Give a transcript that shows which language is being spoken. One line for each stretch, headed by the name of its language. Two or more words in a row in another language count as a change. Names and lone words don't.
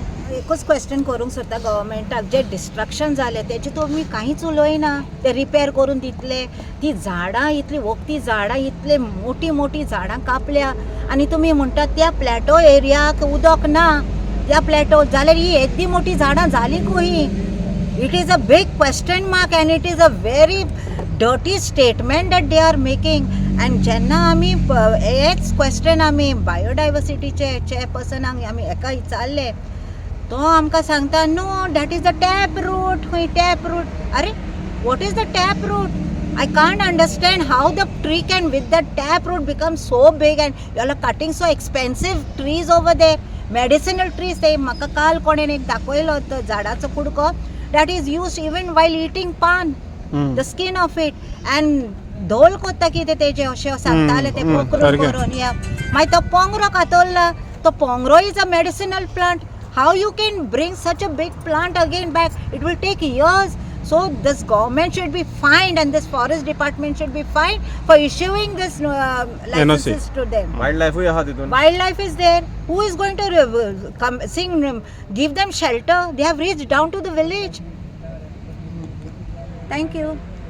Konkani: एकूच क्वेश्चन करूंक सोदता गव्हर्मेंटाक. जे डिस्ट्रक्शन जालें तेजे तुमी कांयच उलयना. ते रिपेर करून दितले. ती झाडां इतली वखदी झाडां इतले मोठी झाडां कापल्या आनी तुमी म्हणटा त्या प्लॅटो एरियाक उदक ना. त्या प्लॅटो जाल्यार ही येदी मोठी झाडां जाली खंय?
English: It is a big question mark and it is a very dirty statement that they are making.
Konkani: एंड जेन्ना आमी हेच क्वेश्चन आमी बायोडायवर्सिटीचे चेअरपर्सनाक आमी हेका विचारले तो आमकां सांगता
English: no that is the tap root. खंय tap root? अरे what is the tap root? I can't understand how the tree can with the tap root become so big and you are cutting so expensive trees over there.
Konkani: medicinal trees ते म्हाका काल कोणेन एक दाखयलो तो झाडाचो कुडको
English: that is use even while eating pan the skin of it and
Konkani: धोल कोत्ता कितें तेजे अशें सांगताले ते पोकरून सारकें. करून या मागीर तो पोंगरो
English: कातरला तो पोंगरो is a medicinal plant how you can bring such a big plant again back it will take years so this government should be fined and this forest department should be fined for issuing this licenses to them.
Konkani: Wildlife आहा तितून.
English: Wildlife is there. Who is going to come give them shelter? They have reached down to the village. Thank you.